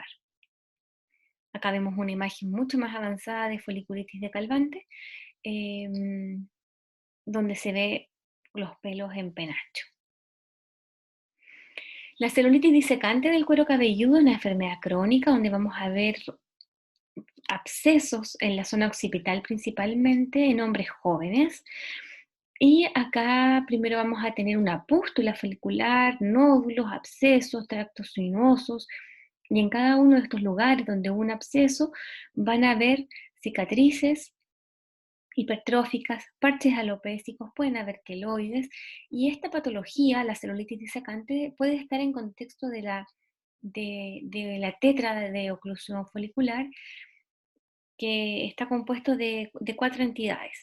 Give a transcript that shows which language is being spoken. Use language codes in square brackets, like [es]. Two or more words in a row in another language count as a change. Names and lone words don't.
[es] Acá vemos una imagen mucho más avanzada de foliculitis de Calvante, em, donde se ve los pelos en penacho. La celulitis disecante del cuero cabelludo es una enfermedad crónica donde vamos a ver abscesos en la zona occipital principalmente en hombres jóvenes. Y acá primero vamos a tener una pústula folicular, nódulos, abscesos, tractos sinuosos, y en cada uno de estos lugares donde hubo un absceso van a haber cicatrices hipertróficas, parches alopécicos, pueden haber queloides, y esta patología, la celulitis disecante, puede estar en contexto de la tetra de oclusión folicular, que está compuesto de cuatro entidades.